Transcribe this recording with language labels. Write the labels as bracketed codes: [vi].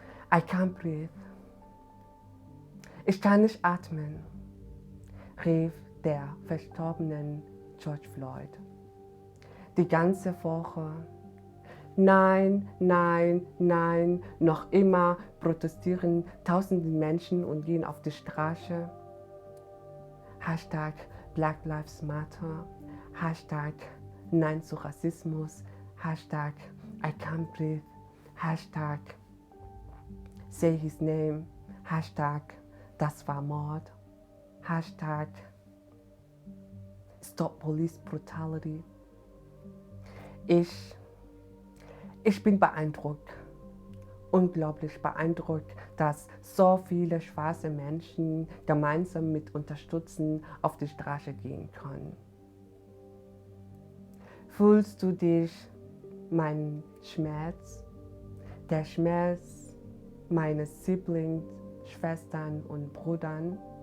[en] I can't breathe. [de] Ich kann nicht atmen, rief der verstorbenen George Floyd. Die ganze Woche. Nein, nein, nein, noch immer protestieren tausende Menschen und gehen auf die Straße. Hashtag [en] Black Lives Matter, [de] Hashtag Nein zu Rassismus, Hashtag [en] I can't breathe, [de] Hashtag [en] Say his name, [de] Hashtag Das war Mord, Hashtag [en] Stop Police Brutality. [de] Ich bin beeindruckt, unglaublich beeindruckt, dass so viele schwarze Menschen gemeinsam mit Unterstützen auf die Straße gehen können. Fühlst du dich meinen Schmerz, der Schmerz meines Siblings, Schwestern und Brüdern?